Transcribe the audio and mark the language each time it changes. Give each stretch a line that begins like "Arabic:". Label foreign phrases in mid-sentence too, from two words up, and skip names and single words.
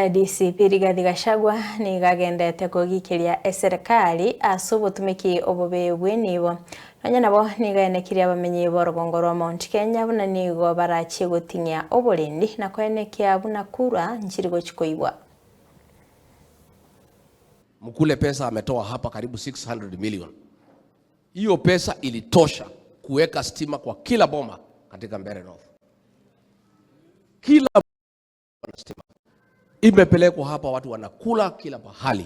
Gusii: DCP Rigathi Gachagua ni gagendete kugikiria serikali ase obotumiki obobe nibo nanya nabo ni gaenekiria abamenyi b'orugongo rwa Mount Kenya buna nigo barachie gotinya oborindi na kwenekia buna kura nchiri gochikoibwa.
Swahili: Mkule pesa ametoa hapa karibu 600 million. Hiyo pesa ilitosha kuweka stima kwa kila boma katika Mbeere North. Kila stima imepelekwa hapa, watu wanakula kila pahali.